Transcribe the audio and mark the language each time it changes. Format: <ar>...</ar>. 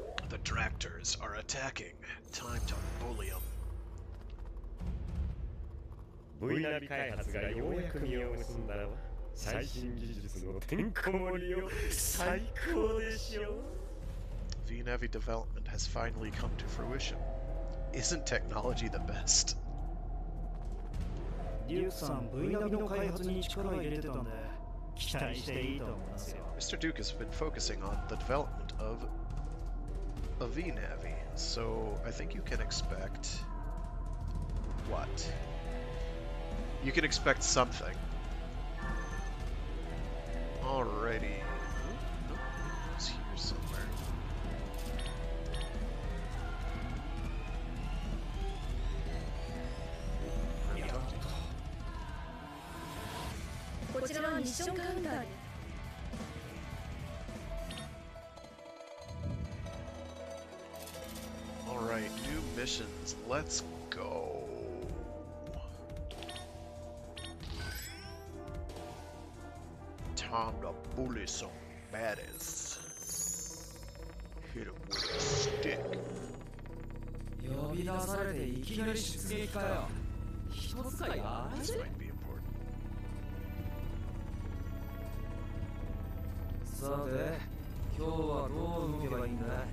<en>The Tractors are attacking. Time to bully them.</en> <ja>Vナビ開発がようやく実を結んだら、最新技術のてんこ盛りを最高でしょ。</ja> <en>V-Navi development has finally come to fruition. Isn't technology the best?</en> <ja>デュークさん、V-Navi の開発に力を入れてたんで、期待していいと思いますよ。</ja> <en>Mr. Duke has been focusing on the development of a V-Navi, so I think you can expect... what? You can expect something. Alrighty. Nope, it's here somewhere.</en> <ja>こちらはミッションカウンターで</ja> <en>Alright, new missions. Let's go. Time to bully some baddies. Hit him with a stick.</en> <ja>呼び出されていきなり出撃かよ。一つかや</ja> <en>This might be important.</en> <ja>さて、今日はどう動けばいいんだ</ja>